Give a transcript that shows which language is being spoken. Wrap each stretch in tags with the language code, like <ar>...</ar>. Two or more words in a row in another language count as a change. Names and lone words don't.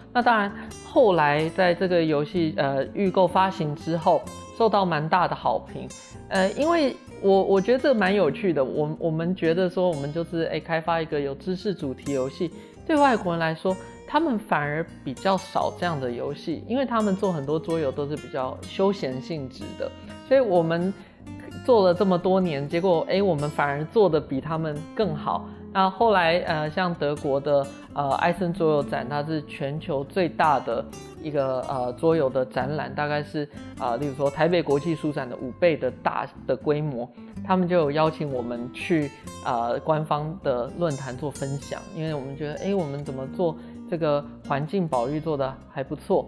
<zh>那當然後來在這個遊戲預購發行之後，受到蠻大的好評，因為我覺得這蠻有趣的，我們覺得說我們就是開發一個有知識主題遊戲，對外國人來說，他們反而比較少這樣的遊戲，因為他們做很多桌遊都是比較休閒性質的，所以我們做了這麼多年，結果我們反而做得比他們更好。那后来像德国的埃森桌游展，它是全球最大的一个桌游的展览，大概是例如说台北国际书展的5倍的大的规模，他们就有邀请我们去官方的论坛做分享，因为我们觉得我们怎么做这个环境保育做得还不错。</zh>